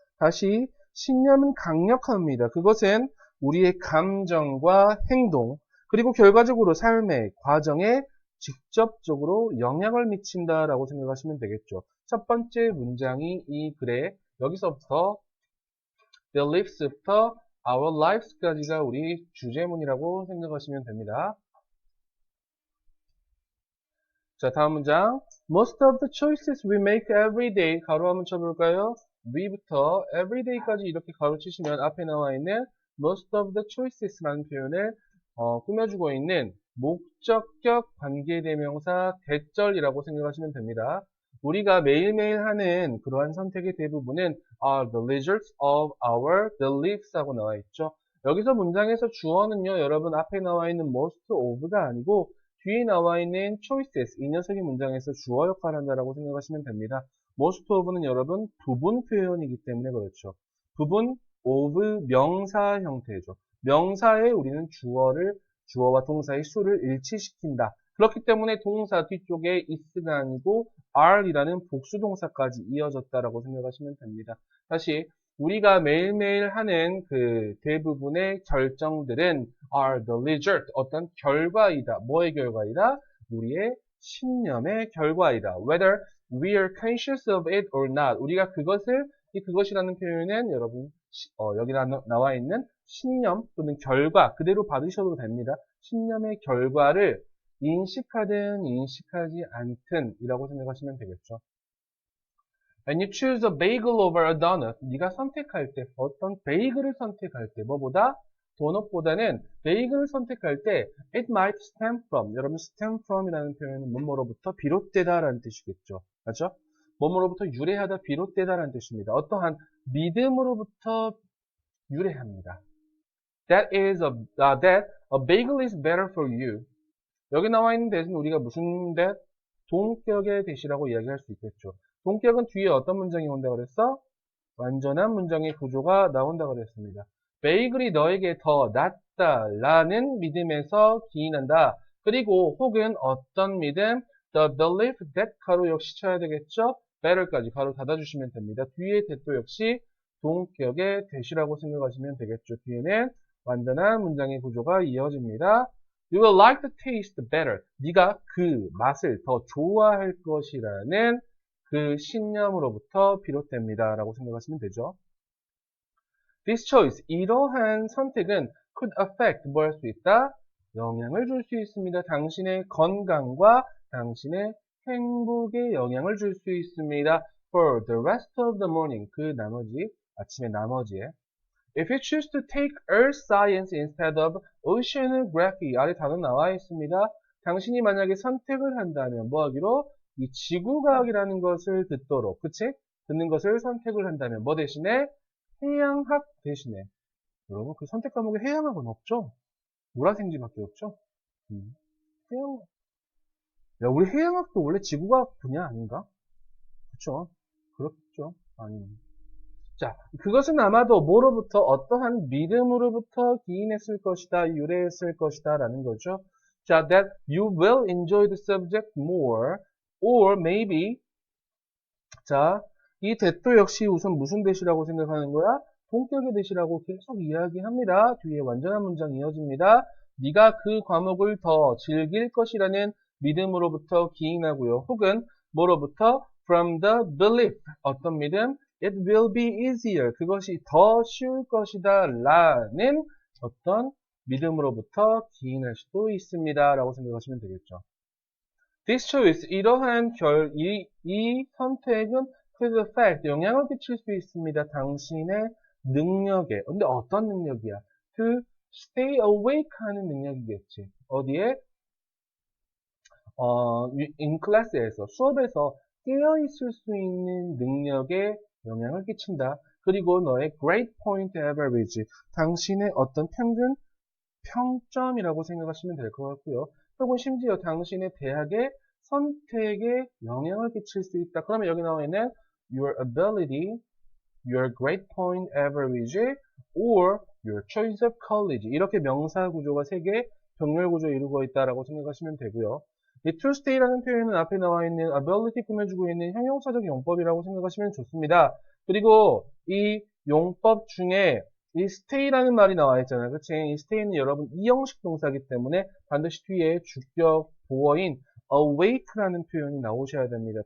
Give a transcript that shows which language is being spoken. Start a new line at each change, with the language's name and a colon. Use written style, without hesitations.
Korean: 다시 신념은 강력합니다. 그것은 우리의 감정과 행동 그리고 결과적으로 삶의 과정에 직접적으로 영향을 미친다라고 생각하시면 되겠죠. 첫 번째 문장이 이 글에 여기서부터 beliefs부터 our lives까지가 우리 주제문이라고 생각하시면 됩니다. 자, 다음 문장.
English: Most of the choices we make every day.
Korean: 가로 한번 쳐볼까요? we부터 everyday까지 이렇게 가로 치시면 앞에 나와 있는
English: most of the choices
Korean: 라는 표현을 꾸며주고 있는 목적격 관계대명사 대절이라고 생각하시면 됩니다. 우리가 매일매일 하는 그러한 선택의 대부분은
English: are the results of our beliefs
Korean: 하고 나와 있죠. 여기서 문장에서 주어는요, 여러분 앞에 나와 있는 most of가 아니고 뒤에 나와 있는 choices, 이 녀석이 문장에서 주어 역할을 한다라고 생각하시면 됩니다. most of는 여러분 부분 표현이기 때문에 그렇죠. 부분 of 명사 형태죠. 명사에 우리는 주어와 동사의 수를 일치시킨다. 그렇기 때문에 동사 뒤쪽에 is가 아니고 are이라는 복수동사까지 이어졌다라고 생각하시면 됩니다. 다시 우리가 매일매일 하는 그 대부분의 결정들은
English: are the result,
Korean: 어떤 결과이다. 뭐의 결과이다? 우리의 신념의 결과이다.
English: Whether we are conscious of it or not.
Korean: 우리가 그것이라는 표현은 여러분 여기 나와 있는 신념 또는 결과 그대로 받으셔도 됩니다. 신념의 결과를 인식하든 인식하지 않든 이라고 생각하시면 되겠죠.
English: When you choose a bagel over a donut,
Korean: 네가 선택할 때, 어떤 베이글을 선택할 때, 뭐보다? 도넛보다는 베이글을 선택할 때
English: it might stem from,
Korean: 여러분 stem from이라는 표현은 뭐뭐로부터 비롯되다라는 뜻이겠죠. 맞죠? 뭐뭐로부터 유래하다, 비롯되다라는 뜻입니다. 어떠한 믿음으로부터 유래합니다.
English: That a bagel is better for you.
Korean: 여기 나와 있는 대신 우리가 무슨 that? 동격의 대시라고 이야기할 수 있겠죠. 동격은 뒤에 어떤 문장이 온다고 그랬어? 완전한 문장의 구조가 나온다고 그랬습니다. 베이글이 너에게 더 낫다 라는 믿음에서 기인한다. 그리고 혹은 어떤 믿음?
English: The belief that
Korean: 가로 역시 쳐야 되겠죠? better까지 가로 닫아주시면 됩니다. 뒤에 that도 역시 동격의 대시라고 생각하시면 되겠죠. 뒤에는 완전한 문장의 구조가 이어집니다.
English: You will like the taste better.
Korean: 네가 그 맛을 더 좋아할 것이라는 그 신념으로부터 비롯됩니다. 라고 생각하시면 되죠.
English: This choice,
Korean: 이러한 선택은
English: could affect,
Korean: 뭐 할 수 있다? 영향을 줄 수 있습니다. 당신의 건강과 당신의 행복에 영향을 줄 수 있습니다.
English: For the rest of the morning,
Korean: 그 나머지, 아침의 나머지에.
English: If you choose to take earth science instead of oceanography,
Korean: 아래 단어 나와 있습니다. 당신이 만약에 선택을 한다면 뭐 하기로? 이 지구과학이라는 것을 듣도록, 그치? 듣는 것을 선택을 한다면 뭐 대신에? 해양학 대신에. 여러분 그 선택 과목에 해양학은 없죠? 물화생지밖에 없죠? 해양학. 야, 우리 해양학도 원래 지구과학 분야 아닌가? 그쵸? 그렇죠? 아니. 자, 그것은 아마도 뭐로부터 어떠한 믿음으로부터 기인했을 것이다, 유래했을 것이다 라는 거죠. 자,
English: that you will enjoy the subject more or maybe
Korean: 자, 이 that도 역시 우선 무슨 that이라고 생각하는 거야? 동격의 that이라고 계속 이야기합니다. 뒤에 완전한 문장 이어집니다. 네가 그 과목을 더 즐길 것이라는 믿음으로부터 기인하고요. 혹은 뭐로부터?
English: From the belief.
Korean: 어떤 믿음?
English: It will be easier.
Korean: 그것이 더 쉬울 것이다. 라는 어떤 믿음으로부터 기인할 수도 있습니다. 라고 생각하시면 되겠죠.
English: This choice,
Korean: 이러한 이 선택은
English: could affect,
Korean: 영향을 끼칠 수 있습니다. 당신의 능력에. 근데 어떤 능력이야?
English: To stay awake
Korean: 하는 능력이겠지. 어디에?
English: in class
Korean: 에서, 수업에서 깨어있을 수 있는 능력에 영향을 끼친다. 그리고 너의 grade point average, 당신의 어떤 평점이라고 생각하시면 될 것 같고요. 혹은 심지어 당신의 대학의 선택에 영향을 끼칠 수 있다. 그러면 여기 나와 있는
English: your ability, your grade point average, or your choice of college.
Korean: 이렇게 명사 구조가 3개, 병렬 구조를 이루고 있다라고 생각하시면 되고요. 이 to stay라는 표현은 앞에 나와 있는 ability 꾸며주고 있는 형용사적 용법이라고 생각하시면 좋습니다. 그리고 이 용법 중에 이 stay라는 말이 나와 있잖아요. 그치? 이 stay는 여러분 이형식 동사이기 때문에 반드시 뒤에 주격 보어인 awake라는 표현이 나오셔야 됩니다.